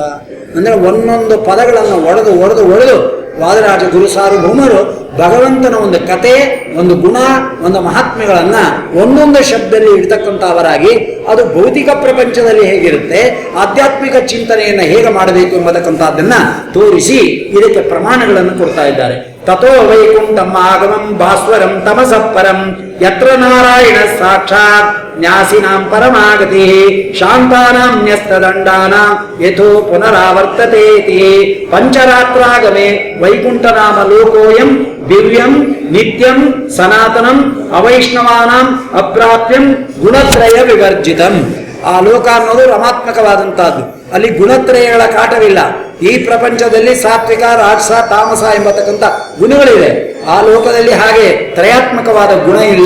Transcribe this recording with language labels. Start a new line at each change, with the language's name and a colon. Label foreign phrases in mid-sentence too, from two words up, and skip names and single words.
Kannada: ಅಂದ್ರೆ ಒಂದೊಂದು ಪದಗಳನ್ನು ಒಡೆದು ವಾದರಾಜ ಗುರು ಸಾರ್ವಭೌಮರು ಭಗವಂತನ ಒಂದು ಕತೆ, ಒಂದು ಗುಣ, ಒಂದು ಮಹಾತ್ಮೆಗಳನ್ನ ಒಂದೊಂದು ಶಬ್ದದಲ್ಲಿ ಇಡ್ತಕ್ಕಂಥವರಾಗಿ ಅದು ಭೌತಿಕ ಪ್ರಪಂಚದಲ್ಲಿ ಹೇಗಿರುತ್ತೆ, ಆಧ್ಯಾತ್ಮಿಕ ಚಿಂತನೆಯನ್ನು ಹೇಗೆ ಮಾಡಬೇಕು ಎಂಬತಕ್ಕಂಥದ್ದನ್ನ ತೋರಿಸಿ ಇದಕ್ಕೆ ಪ್ರಮಾಣಗಳನ್ನು ಕೊಡ್ತಾ ಇದ್ದಾರೆ.
Sanskrit: ತಥೋ ವೈಕುಂಠಂ ಆಗಮಂ ಭಾಸ್ವರಂ ತಮಸಃ ಪರಂ ಯತ್ರ ನಾರಾಯಣ ಸಾಕ್ಷಾತ್ ನ್ಯಾಸಿನಾಂ ಪರಮಾಗತಿ ಶಾಂತಾನಾಂ ನ್ಯಸ್ತದಂಡಾನಾಂ ಯಥೋ ಪುನರಾವರ್ತತೇತಿ ಪಂಚರಾತ್ರಾಗಮೆ ವೈಕುಂಠನಾಮ ಲೋಕೋಯಂ ದಿವ್ಯಂ ನಿತ್ಯಂ ಸನಾತನಂ ಅವೈಷ್ಣವಾನಾಂ ಅಪ್ರಾಪ್ಯಂ ಗುಣತ್ರಯ ವಿವರ್ಜಿತಂ.
Kannada: ಆ ಲೋಕ ಅನ್ನೋದು ರಮಾತ್ಮಕವಾದಂತಹದ್ದು. ಅಲ್ಲಿ ಗುಣತ್ರಯಗಳ ಕಾಟವಿಲ್ಲ. ಈ ಪ್ರಪಂಚದಲ್ಲಿ ಸಾತ್ವಿಕ, ರಾಜಸ, ತಾಮಸ ಎಂಬತಕ್ಕಂಥ ಗುಣಗಳಿವೆ. ಆ ಲೋಕದಲ್ಲಿ ಹಾಗೆ ತ್ರಯಾತ್ಮಕವಾದ ಗುಣ ಇಲ್ಲ.